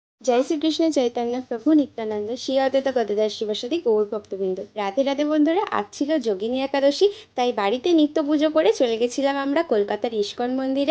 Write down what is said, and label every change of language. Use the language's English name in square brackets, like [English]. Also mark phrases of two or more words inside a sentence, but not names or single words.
[Sanskrit] जय श्री कृष्ण चैतन्य प्रभु नित्यानंद श्री अद्वैत गदाधर शिवासादि गौर भक्तबृंद। [Bangla] রাধে রাধে বন্ধুরা, আজ ছিল যোগিনী একাদশী, তাই বাড়িতে নিত্য পুজো করে চলে গেছিলাম আমরা কলকাতার ইস্কন মন্দিরে।